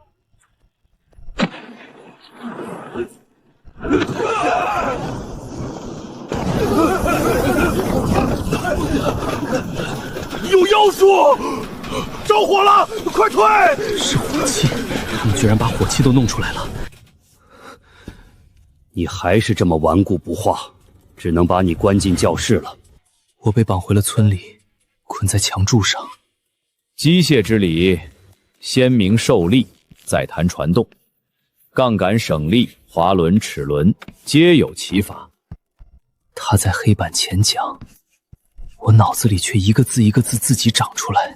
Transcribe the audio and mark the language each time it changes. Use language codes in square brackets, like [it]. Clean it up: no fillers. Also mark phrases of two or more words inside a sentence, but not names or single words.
[zh] 有妖術！着火了，快退！是火器，他们居然把火器都弄出來了。你還是這麼頑固不化，只能把你關進教室了。我被綁回了村裡，捆在牆柱上。機械之理，先明受力，再談傳動。槓桿、省力、滑輪、齒輪，皆有其法。他在黑板前講，我腦子裡卻一個字一個字自己長出來。